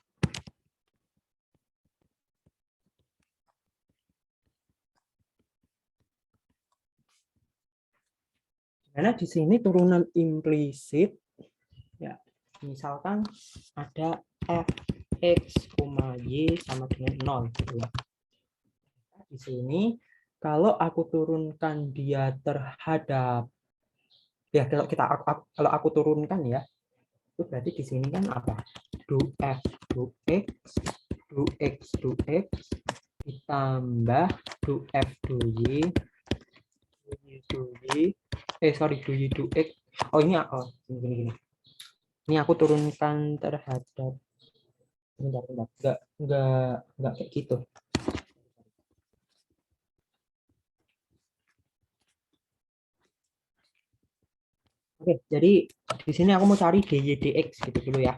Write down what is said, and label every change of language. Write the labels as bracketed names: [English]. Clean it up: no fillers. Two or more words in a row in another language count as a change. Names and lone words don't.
[Indonesian] Karena di sini turunan implisit ya, misalkan ada fx, y sama dengan 0 gitu ya. Di sini kalau aku turunkan dia terhadap ya kalau aku turunkan ya itu berarti di sini kan apa? Du f du x du x du x ditambah du f du y du y du y du x. Oh ini gini. Ini aku turunkan terhadap bentar. Enggak kayak gitu. Oke, jadi di sini aku mau cari dy dx gitu dulu ya.